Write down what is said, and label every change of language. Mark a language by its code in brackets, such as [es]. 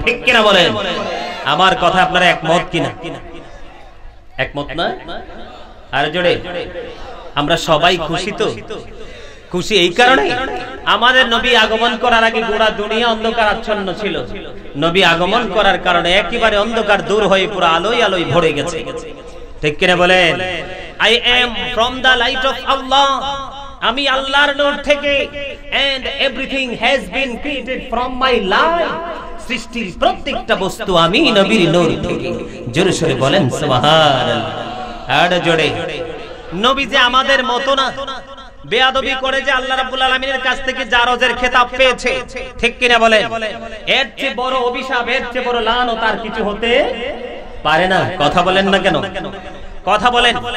[bn] ঠিক কিনা বলেন? আমার কথা আপনারা একমত কিনা? একমত না? আর জোরে। আমরা সবাই খুশি তো? খুশি এই কারণে, আমাদের নবী আগমন করার আগে গোটা দুনিয়া অন্ধকার আচ্ছন্ন ছিল। নবী আগমন করার কারণে একেবারে অন্ধকার দূর হয়ে পুরো আলোয় আলোয় ভরে গেছে। ঠিক কিনা বলেন? [en] I am from the light of Allah. [bn] আমি আল্লাহর নূর থেকে, [en] and everything has been created from my light. [bn] সৃষ্টির প্রত্যেকটা বস্তু আমি নবীর নূর থেকে। জোরে সোরে বলেন সুবহানাল্লাহ। আর জোরে। নবী যে আমাদের মতো না, বেয়াদবি করে যে আল্লাহ রাব্বুল আলামিনের কাছ থেকে জারজের খেতাব পেয়েছে। ঠিক কিনা বলেন? এর চেয়ে বড় অভিশাপ, এর চেয়ে বড় লানত আর কিছু হতে পারে না। কথা বলেন না কেন? কথা বলেন।